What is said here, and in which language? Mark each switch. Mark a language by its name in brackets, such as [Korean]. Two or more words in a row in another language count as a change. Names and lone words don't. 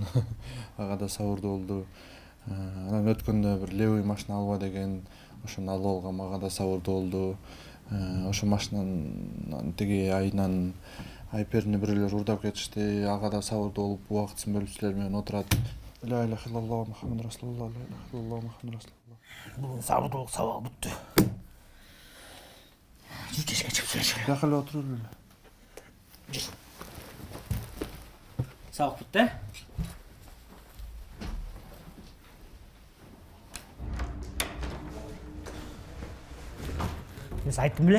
[Kyrgyz] Ага да сабырдуу болду. Анан өткөндө бир левый машина алба деген, ошону алып алгам, ага да сабырдуу болду. Ошо машинанын тиги айынан айперни бирөөлөр урдап кетишти, ага да сабырдуу болуп, убактысын бөлүп силер менен отурат. [Arabic] لا إله إلا الله محمد رسول الله لا إله إلا الله محمد رسول الله. [Kyrgyz] Бүгүн сабырдуулук сабагы бүттү. Жүйкешке чыгып сүйлөшөлү. Жакка эле отуруп эле. Сабак бүттү. Мен айттым беле?